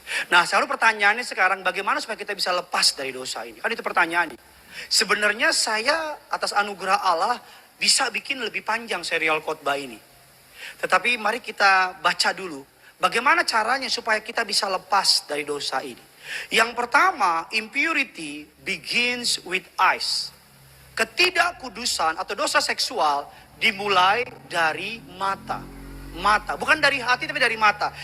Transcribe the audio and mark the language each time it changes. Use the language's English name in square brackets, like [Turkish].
[Indonesian] Nah selalu pertanyaannya sekarang bagaimana supaya kita bisa lepas dari dosa ini. Kan itu pertanyaannya. Sebenarnya saya atas anugerah Allah bisa bikin lebih panjang serial khotbah ini. Tetapi mari kita baca dulu. Bagaimana caranya supaya kita bisa lepas dari dosa ini. Yang pertama, [English] impurity begins with eyes. [Indonesian] Ketidakkudusan atau dosa seksual dimulai dari mata. Mata, bukan dari hati tapi dari mata.